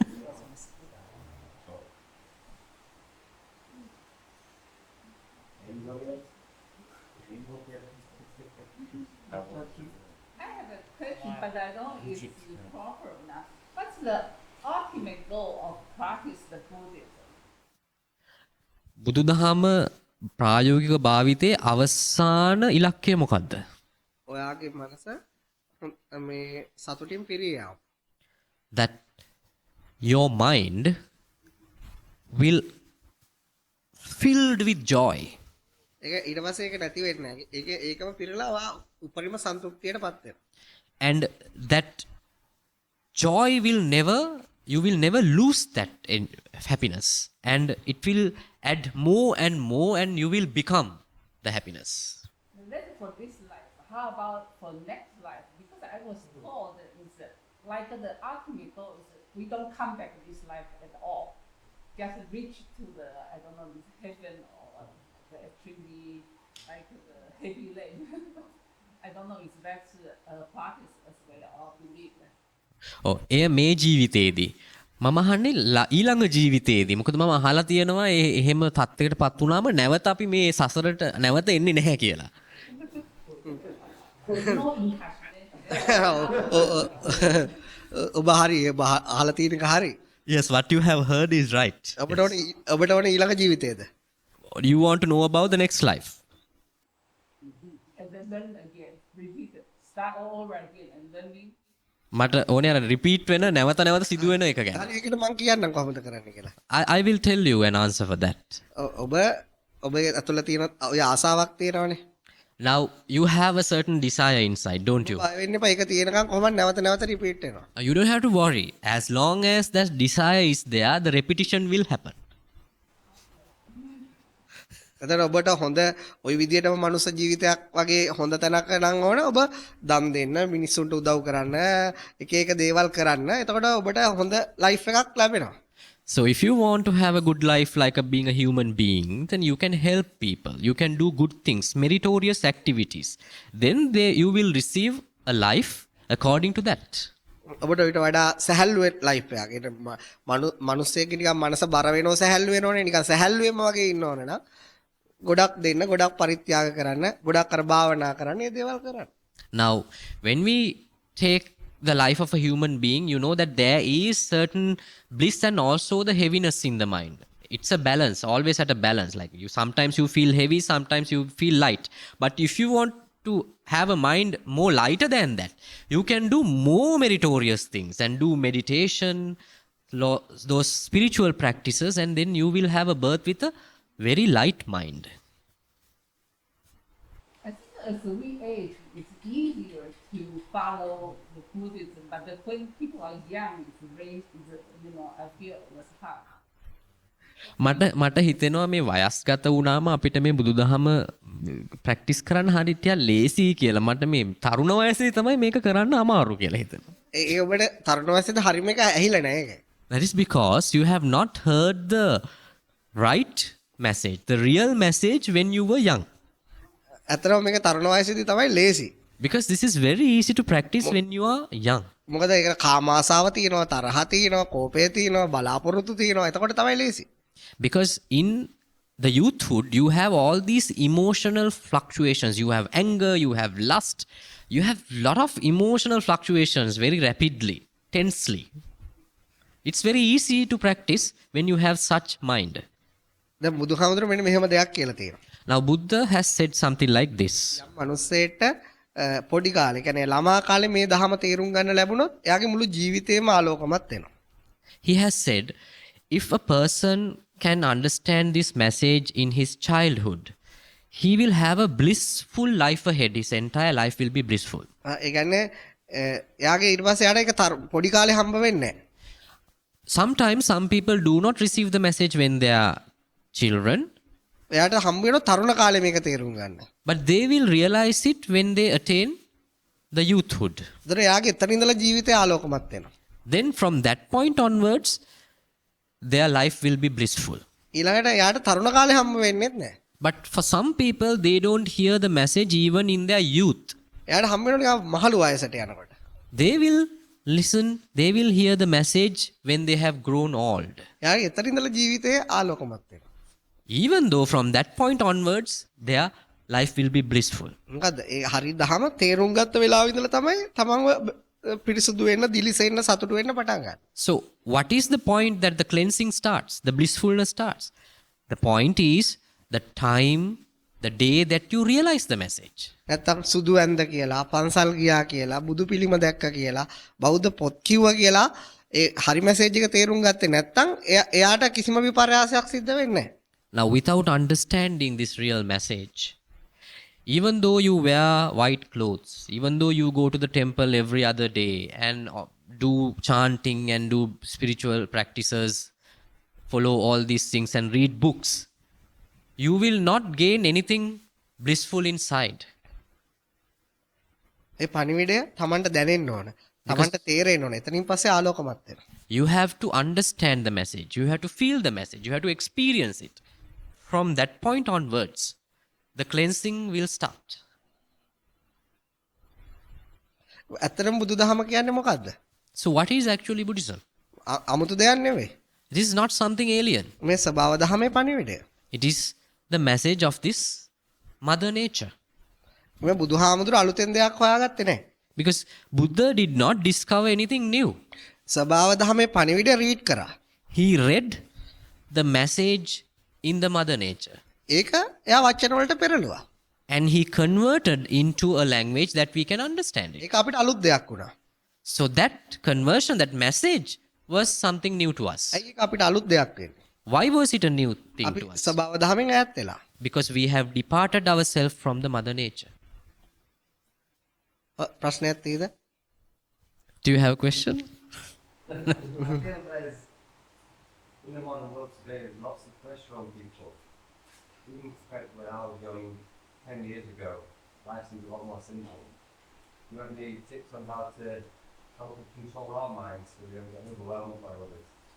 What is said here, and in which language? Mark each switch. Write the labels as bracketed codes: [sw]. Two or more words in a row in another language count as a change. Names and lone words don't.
[en] I have a question, but I don't know if it's proper or not. What's the ultimate goal of practice the Buddhism? [si] බුදුදහම ප්‍රායෝගික භාවිතයේ අවසාන ඉලක්කය මොකක්ද? ඔයාගේ මනස මේ සතුටින් පිරියාව. [en] That your mind will filled with joy. [si] ඒක ඊට පස්සේ ඒක නැති වෙන්නේ නැහැ. ඒකම පිරලා ඔයා උපරිම සන්තුෂ්තියටපත් වෙනවා. [en] And that joy will never, you will never lose that happiness. And it will add more and you will become the happiness. That's for this life. How about for next life? Because I was told that it's like the ultimate goal is that we don't come back to this life at all. Just reach to the, I don't know, this heaven or the extremely, like the heavy lane. I don't know if that's a practice as well or belief. [si] එය මේ ජීවිතේදී මම අහන්නේ ඊළඟ ජීවිතේදී මොකද මම අහලා තියෙනවා එහෙම තත්යකට පත් වුණාම නැවත අපි මේ සසරට නැවත එන්නේ නැහැ කියලා. ඔබ හරි අහලා තියෙන එක හරි. [en] Yes, what you have heard is right. [si] ඔබට ඕනේ ඊළඟ ජීවිතේද? [en] You want to know about the next life. And then again, repeat it. Start all over again and then we [si] මට ඕනේ අර රිපීට් වෙන නැවත නැවත සිදු වෙන එක ගැන. හරි ඒකට මම කියන්නම් කොහොමද කරන්න කියලා. [en] I will tell you an answer for that. [si] ඔබ ඇතුළේ තියෙන ඔය ආසාවක් තියෙනවනේ. [en] Now you have a certain desire inside, don't you? [si] බය වෙන්න එපා. ඒක තියෙනකන් කොහොමද නැවත නැවත රිපීට් වෙනවා. [en] You don't have to worry. As long as that desire is there, the repetition will happen. [si] එතන ඔබට හොඳ ওই විදිහටම මනුස්ස ජීවිතයක් වගේ හොඳ තැනක නම් ඕන ඔබ දන් දෙන්න මිනිස්සුන්ට උදව් කරන්න එක එක දේවල් කරන්න එතකොට ඔබට හොඳ ලයිෆ් එකක් ලැබෙනවා. [en] So if you want to have a good life like being a human being, then you can help people. You can do good things, meritorious activities. Then you will receive a life according to that. [si] ඔබට ඊට වඩා සැහැල්ලු ලයිෆ් එකක්. ඒක මනුස්සයෙක් නිකන් මනස බර වෙනව සැහැල්ලු වෙනවනේ නිකන් සැහැල්ලුවෙම වගේ ඉන්න ඕනේ නේද? ගොඩක් දෙන්න ගොඩක් පරිත්‍යාග කරන්න ගොඩක් කර භාවනා කරන්න මේ දේවල් කරන්න. [en] Now when we take the life of a human being, you know that there is certain bliss and also the heaviness in the mind. It's a balance, always at a balance. Like you, sometimes you feel heavy, sometimes you feel light. But if you want to have a mind more lighter than that, you can do more meritorious things and do meditation, those spiritual practices, and then you will have a birth with a very light mind. I think as we age, it's easier to follow the Buddhism, but when people are young, it's very, I feel it was hard. [si] මට හිතෙනවා මේ වයස්ගත වුණාම අපිට මේ බුදුදහම ප්‍රැක්ටිස් කරන්න හරිය ටිකක් ලේසි කියලා. මට මේ තරුණ වයසේ තමයි මේක කරන්න අමාරු කියලා හිතෙනවා. ඒ ඔබට තරුණ වයසේද හරියම එක ඇහිලා නැහැ ඒක. [en] That is because you have not heard the right message, the real message when you were young. [si] ඇත්තටම මේක තරුණ වයසේදී තමයි ලේසි. [en] Because this is very easy to practice when you are young. [si] මොකද ඒක කාම ආසාව තියෙනවා, තරහ තියෙනවා, කෝපය තියෙනවා, බලාපොරොත්තු තියෙනවා. එතකොට තමයි ලේසි. [en] Because in the youthhood, you have all these emotional fluctuations. You have anger, you have lust, you have lot of emotional fluctuations very rapidly, tensely. It's very easy to practice when you have such mind. [si] දැන් බුදුහාමුදුරුවෝ මෙන්න මෙහෙම දෙයක් කියලා තියෙනවා. [en] Now Buddha has said something like this. [si] යම් මනුස්සයෙක්ට පොඩි කාලේ කියන්නේ ළමා කාලේ මේ ධහම තේරුම් ගන්න ලැබුණොත් එයාගේ මුළු ජීවිතේම ආලෝකමත් වෙනවා. [en] He has said, if a person can understand this message in his childhood, he will have a blissful life ahead. His entire life will be blissful. [si] ඒ කියන්නේ එයාගේ ඊට පස්සේ එයාට ඒක පොඩි කාලේ හම්බ වෙන්නේ නැහැ. [en] Sometimes some people do not receive the message when they are children. [si] එයාට හම්බ වෙනවා තරුණ කාලේ මේක තේරුම් ගන්න. [en] But they will realize it when they attain the youthhood. [si] ඒතර එයාගේ එතන ඉඳලා ජීවිතය ආලෝකමත් වෙනවා. [en] Then from that point onwards, their life will be blissful. [si] ඊළඟට එයාට තරුණ කාලේ හම්බ වෙන්නේත් නැහැ. [en] But for some people, they don't hear the message even in their youth. [si] එයාට හම්බ වෙනවා මහලු වයසට යනකොට. [en] They will listen, they will hear the message when they have grown old. [si] එයාගේ එතන ඉඳලා ජීවිතේ ආලෝකමත් වෙනවා. [en] Even though from that point onwards, their life will be blissful. [si] මොකද ඒ හරි දහම තේරුම් ගත්ත වෙලාව ඉඳලා තමයි තමන්ව පිරිසුදු වෙන්න, දිලිසෙන්න, සතුටු වෙන්න පටන් ගන්න. [en] So, what is the point that the cleansing starts? The blissfulness starts. The point is the time, the day that you realize the message. [si] නැත්තම් සුදු ඇඳ කියලා, පන්සල් ගියා කියලා, බුදු පිළිම දැක්ක කියලා, බෞද්ධ පොත් කිව්වා කියලා ඒ හරි මැසේජ් එක තේරුම් ගත්තේ නැත්තම් එයාට කිසිම විපර්යාසයක් සිද්ධ වෙන්නේ නැහැ. [en] Now, without understanding this real message, even though you wear white clothes, even though you go to the temple every other day and do chanting and do spiritual practices, follow all these things and read books, you will not gain anything blissful inside. [si] ඒ පණිවිඩය තමන්ට දැනෙන්න ඕන. තමන්ට තේරෙන්න ඕන. එතනින් පස්සේ ආලෝකමත් වෙනවා. [en] You have to understand the message. You have to feel the message. You have to experience it. From that point onwards, the cleansing will start. [si] ඇත්තටම බුදුදහම කියන්නේ මොකද්ද? [en] So, what is actually Buddhism? [si] අමුතු දෙයක් නෙවෙයි. [en] It is not something alien. [si] මේ ස්වභාව දහමේ පණිවිඩය. [en] It is the message of this Mother Nature. [si] මේ බුදුහාමුදුර අලුතෙන් දෙයක් හොයාගත්තේ නැහැ. [en] Because Buddha did not discover anything new. [si] ස්වභාව දහමේ පණිවිඩය රීඩ් කරා. [en] He read the message in the Mother Nature. [si] ඒක එයා වචන වලට පෙරළුවා. [en] And he converted into a language that we can understand it. [si] ඒක අපිට අලුත් දෙයක් වුණා. [en] So that conversion, that message was something new to us. [si] ඒක අපිට අලුත් දෙයක් වෙන්නේ. [en] Why was it a new thing අපි to us? [si] ස්වභාව දහමෙන් ඈත් වෙලා. [en] Because we have departed ourselves from the Mother Nature. [si] ප්‍රශ්නයක් තියෙද? [en] Do you have a question? In the modern world today, there's lots of pressure on people. Even when I was young 10 years ago, life seemed a lot more simple. You have any tips on how to control our minds so we don't get overwhelmed by all this?